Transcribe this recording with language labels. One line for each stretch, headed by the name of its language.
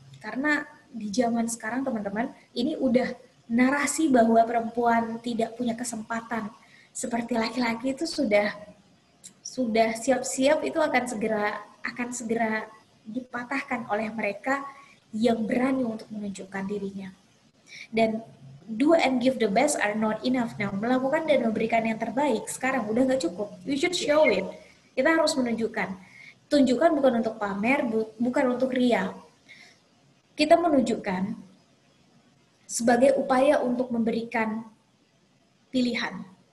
Indonesian: Karena di zaman sekarang teman-teman, ini udah narasi bahwa perempuan tidak punya kesempatan seperti laki-laki itu sudah siap-siap itu akan segera dipatahkan oleh mereka yang berani untuk menunjukkan dirinya.
English: Dan do and give the best are not enough.
Indonesian: Now, melakukan dan memberikan yang terbaik sekarang udah nggak cukup.
English: You should show it.
Indonesian: Kita harus menunjukkan. Tunjukkan bukan untuk pamer, bukan untuk ria. Kita menunjukkan sebagai upaya untuk memberikan pilihan.